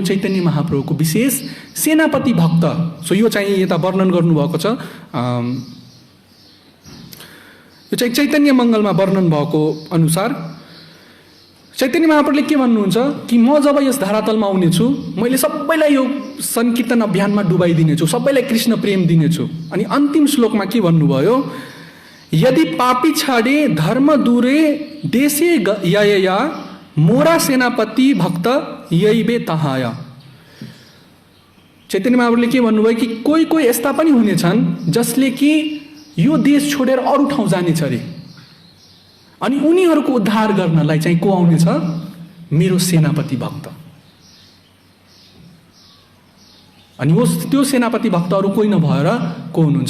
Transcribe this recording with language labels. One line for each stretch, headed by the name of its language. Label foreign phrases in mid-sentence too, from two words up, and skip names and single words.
Nepali: चैतन्य महाप्रभुको विशेष सेनापति भक्त। सो यो चाहिँ यता वर्णन गर्नुभएको छ, यो चाहिँ चैतन्य मङ्गलमा वर्णन भएको अनुसार चैतन्य महाप्रभुले के भन्नुहुन्छ कि म जब यस धरातलमा आउनेछु, मैले सबैलाई यो सङ्कीर्तन अभियानमा डुबाइदिनेछु, सबैलाई कृष्ण प्रेम दिनेछु। अनि अन्तिम श्लोकमा के भन्नुभयो,
Bangla: যদি পাপী ছাড়ে ধর্ম দূরে দেশে যয়া মোরা সেনাপতি ভক্ত যহী বে তহায়।
Nepali: चैतन्य महाप्रभुले के भन्नुभयो कि कोही कोही यस्ता पनि हुनेछन् जसले कि यो देश छोडेर अरू ठाउँ जानेछ अरे, अनि उनीहरूको उद्धार गर्नलाई चाहिँ को आउनेछ? मेरो सेनापति भक्त। अनि त्यो सेनापति भक्त अरू कोही नभएर को हुनुहुन्छ?